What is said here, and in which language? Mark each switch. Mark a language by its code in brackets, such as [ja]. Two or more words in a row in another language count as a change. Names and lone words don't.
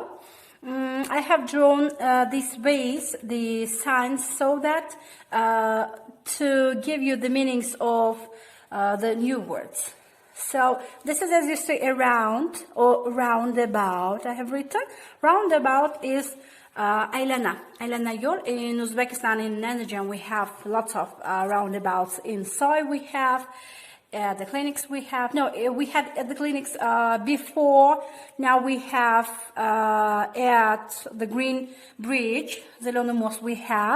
[en] I have drawn these ways, the signs, so that to give you the meanings of the new words. So this is, as you say, around or roundabout. I have written roundabout is aylana. [uz] Aylana yol. [en] In Uzbekistan, in Andijon, we have lots of roundabouts. In Soy, we have. At the clinics we have, we had at the clinics before, now we have at the Green Bridge, [ru] Зелёный мост [en] we have.